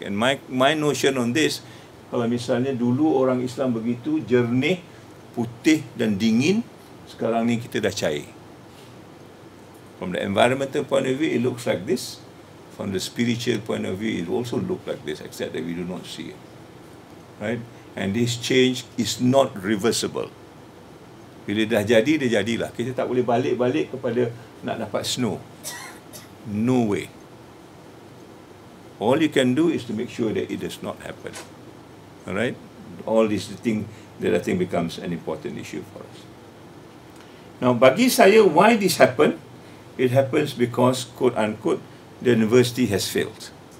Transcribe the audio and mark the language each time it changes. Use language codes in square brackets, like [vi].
[en] And my notion on this, [ms] kalau misalnya dulu orang Islam begitu jernih, putih dan dingin, sekarang ni kita dah cair. [en] From the environmental point of view, it looks like this. From the spiritual point of view, it also looks like this, except that we do not see it. Right? And this change is not reversible. [ms] Bila dah jadi, dia jadilah. Kita tak boleh balik kepada nak dapat snow. [en] No way. All you can do is to make sure that it does not happen. Alright? All these things that I think becomes an important issue for us. Now, [ms] bagi saya, [en] why this happen? It happens because, quote-unquote, the university has failed.